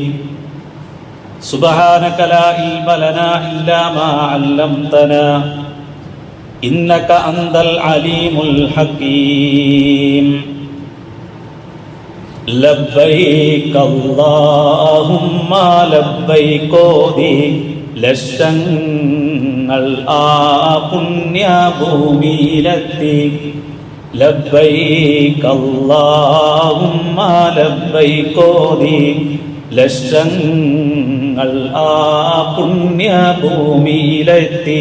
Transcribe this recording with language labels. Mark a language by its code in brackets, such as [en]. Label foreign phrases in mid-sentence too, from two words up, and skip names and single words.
[ar] سبحانك لا علم لنا إلا ما علمتنا إنك أنت العليم الحكيم. لبيك اللهم لبيك [ml] ഓതി ലക്ഷങ്ങൾ ആ പുണ്യഭൂമിയിലെത്തി. [ar] لبيك اللهم لبيك [ml] ഓതി ലക്ഷങ്ങൾ ആ പുണ്യഭൂമിയിലെത്തി.